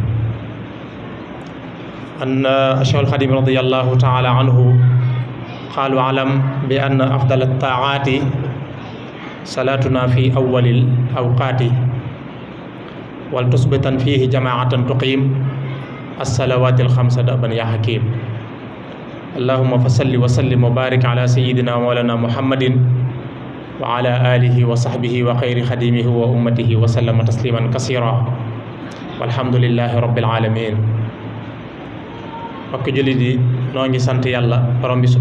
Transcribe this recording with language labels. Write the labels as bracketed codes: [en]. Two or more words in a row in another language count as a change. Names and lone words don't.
[ar] أن الشيخ الخديم رضي الله تعالى عنه قال واعلم بأن أفضل الطاعات صلاتنا في أول الأوقات ولتثبتن فيه جماعة تقيم الصلوات الخمس دأبا يا حكيم. اللهم فصل وسلم وبارك على سيدنا ومولانا محمد وعلى آله وصحبه وخير خديمه وأمته وسلم تسليما كثيرا والحمد لله رب العالمين. [wo] mbokk jullit yi noo ngi sant yàlla borom bi